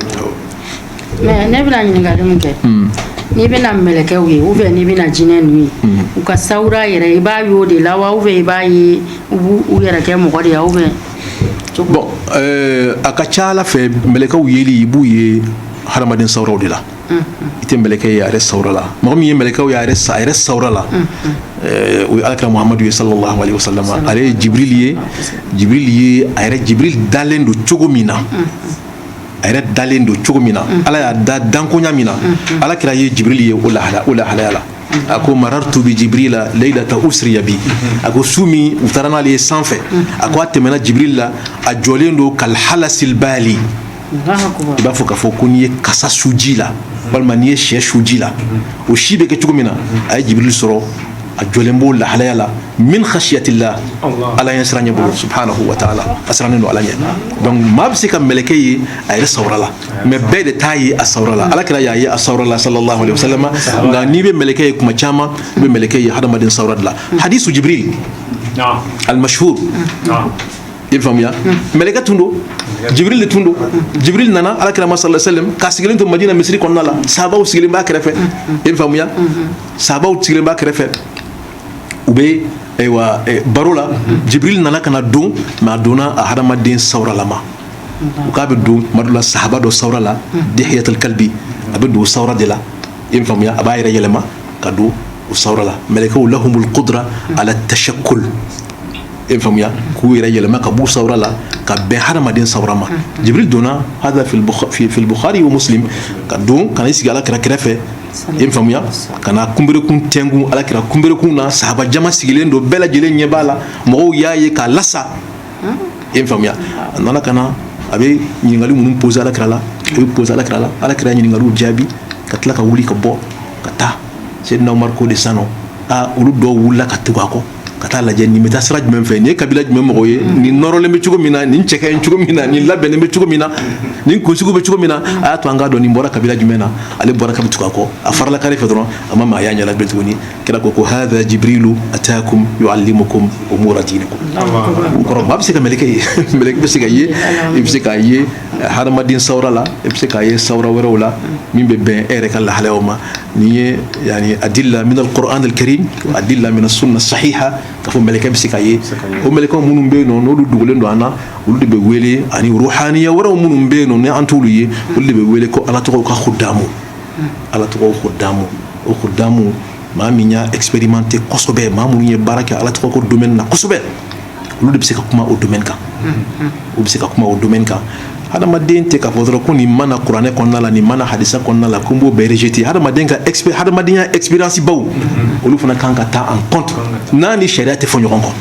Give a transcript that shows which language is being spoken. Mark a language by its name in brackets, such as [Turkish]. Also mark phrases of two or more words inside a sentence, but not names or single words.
[Bambara] mais ne bɛna ɲininkali min kɛ n'i bɛna mɛlɛkɛw ye [French] ou bien [Bambara] n'i bɛna jinɛ ninnu ye u ka sawura yɛrɛ i b'a ye o de la wa [French] ou bien [Bambara] i b'a ye u b'u yɛrɛ kɛ mɔgɔ de ye [French] ou bien [Bambara] bon a ka ca ala fɛ mɛlɛkɛw yeli i b'u ye hadamaden sawuraw de la i tɛ mɛlɛkɛ ye a yɛrɛ sawura la mɔgɔ min ye mɛlɛkɛw ye a yɛrɛ sawura la o ye alakira muhamadu ye [Arabic] sallallahu alaihi wasallam [Bambara] ale ye jibril ye a yɛrɛ jibril dalen don cogo min na a yɛrɛ dalen don cogo min na ala y'a da dankoɲa min na alakira ye jibril ye o lahalaya la a ko [Arabic] marartu bi jibrila laylata usriya bi [Bambara] a ko su min u taara n'ale ye sanfɛ a ko a tɛmɛna jibril la a jɔlen don [Arabic] kal halasil bali [Bambara] i b'a fɔ k'a fɔ ko n'i ye kasa su ji la walima n'i ye sɛ su ji la o si bɛ kɛ cogo min na a ye jibril sɔrɔ a jɔlen b'o lahalaya la min khashiyatillah ala ɲɛ siran ɲɛ bolo [Arabic] subhanahu wa ta'ala [Bambara] a sirannen don ala ɲɛ donc maa bɛ se ka mɛlɛkɛ ye a yɛrɛ sawura la mais bɛɛ de t'a ye a sawura la alakira y'a ye a sawura la [Arabic] sallallahu alaihi wasallam [Bambara] nka n'i bɛ mɛlɛkɛ ye kuma caman i bɛ mɛlɛkɛ ye hadamaden sawura de la hadisu jibril [Arabic] al mashhur [Bambara] i faamuya mɛlɛkɛ tun don jibril de tun don jibril nana alakira ma [Arabic] sallallahu alaihi wasallam [Bambara] ka sigilen to madina misiri kɔnɔna la sahabaw sigilen b'a kɛrɛfɛ i faamuya sahabaw sigilen b'a kɛrɛfɛ u bɛ baro la jibril nana ka na don mais a donna a hadamaden sawuralama u k'a bɛ don tuma dɔ la sahaba dɔ sawura la dihiyatul kalbi a bɛ don o sawura de la i faamuya a b'a yɛrɛ yɛlɛma ka don o sawura la mɛlɛkɛw [Arabic] lahumul qudra ala tashakkul [Bambara] i faamuya k'u yɛrɛ yɛlɛma ka b'u sawura la ka bɛn hadamaden sawura ma jibril donna [Arabic] hada fil bukhari wa muslim [Bambara] ka don ka n'i sigi alakira kɛrɛfɛ i faamuya ka na kunberekun tɛngun alakira kunberekun na sahaba jama sigilen don bɛɛ lajɛlen ɲɛ b'a la mɔgɔw y'a ye k'a lasa i faamuya a nana ka na a bɛ ɲininkali minnu pose alakira la a bɛ pose alakira la alakira ye ɲininkaliw jaabi ka tila ka wuli ka bɔ ka taa Seydina Umar ko de sannɔ olu dɔw wulila ka tugu a kɔ ka taa lajɛ nin bɛ taa sira jumɛn fɛ nin ye kabila jumɛn mɔgɔ ye nin nɔrɔlen bɛ cogo min na nin cɛ ka ɲi cogo min na nin labɛnnen bɛ cogo min na nin kunsigiw bɛ cogo min na a y'a to an k'a dɔn nin bɔra kabila jumɛn na ale bɔra ka bɛ tugu a kɔ a farala kare fɛ dɔrɔn a ma maaya ɲɛla bilen tuguni kira ko [Arabic] hadha jibrilu ataakum yuallimukum umura dinikum [Bambara] o kɔrɔ maa bɛ se ka mɛlɛkɛ ye mɛlɛkɛ bɛ se ka ye i bɛ se k'a ye hadamaden sawura la i bɛ se k'a ye sawura wɛrɛw la min bɛ bɛn e yɛrɛ ka lahalayaw ma nin ye yani [Arabic] adilla min al-Qur'an al-Karim adilla min as-sunnah sahiha [Bambara] ka fɔ mɛlɛkɛ bɛ se ka ye o mɛlɛkɛw minnu bɛ yen nɔ n'olu dogolen don an na olu de bɛ wele ani ruhaniya wɛrɛw minnu bɛ yen nɔ ni an t'olu ye olu de bɛ wele ko ala tɔgɔw ka khudamu ala tɔgɔw khudamu o khudamu maa min y'a expérimenté kosɛbɛ maa minnu ye baara kɛ ala tɔgɔ ko domaine na kosɛbɛ olu de bɛ se ka kuma o domaine kan u bɛ se ka kuma o domaine kan hadamaden tɛ k'a fɔ dɔrɔn ko nin mana kuranɛ kɔnɔna la nin mana hadisa kɔnɔna la ko n b'o bɛɛ rejeter hadamaden ka hadamadenya expérience baw olu fana kan ka taa [French] en compte [Bambara] n'a ni sariya tɛ fɔ ɲɔgɔn